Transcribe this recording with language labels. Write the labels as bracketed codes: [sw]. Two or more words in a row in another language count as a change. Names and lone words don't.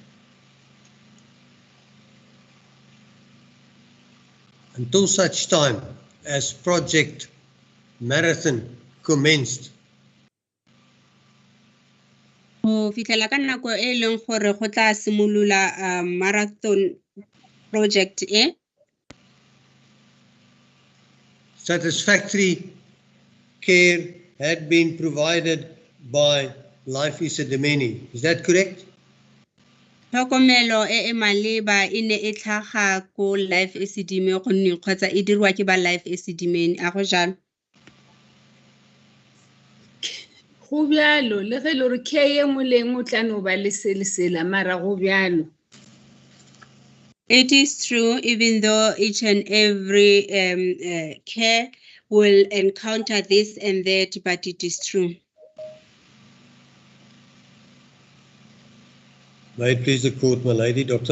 [en] Until such time as Project Marathon commenced, [tn] Go fitlhela ka nako e leng gore go tla simolola marathon project e. [en] satisfactory care had been provided by Life Esidimeni. Is that correct? [tn] Tlhokomelo e maleba e ne e tlhaga ko Life Esidimeni gonne kgotsa e dirwa ke ba Life Esidimeni a go jalo. [nso] Go bjalo le ge le re ke ye nngwe le nngwe o tla no ba le selesela mara go bjalo. [en] It is true, even though each and every care will encounter this and that, but it is true. May it please the court, my lady, Dr.